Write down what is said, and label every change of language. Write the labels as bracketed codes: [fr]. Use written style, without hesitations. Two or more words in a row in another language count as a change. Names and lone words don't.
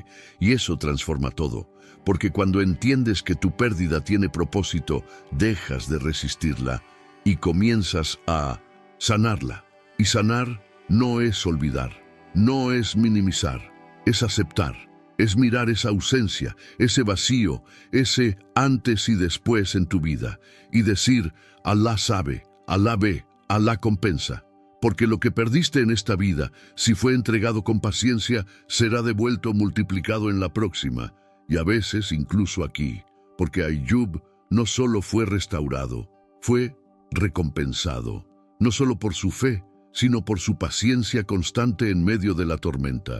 [es] Y eso transforma todo, porque cuando entiendes que tu pérdida tiene propósito, dejas de resistirla y comienzas a sanarla. Y sanar no es olvidar. No es minimizar, es aceptar, es mirar esa ausencia, ese vacío, ese antes y después en tu vida, y decir: Allah sabe, Allah ve, Allah compensa. Porque lo que perdiste en esta vida, si fue entregado con paciencia, será devuelto multiplicado en la próxima, y a veces incluso aquí, porque Ayub no solo fue restaurado, fue recompensado, no solo por su fe, sino por su paciencia constante en medio de la tormenta.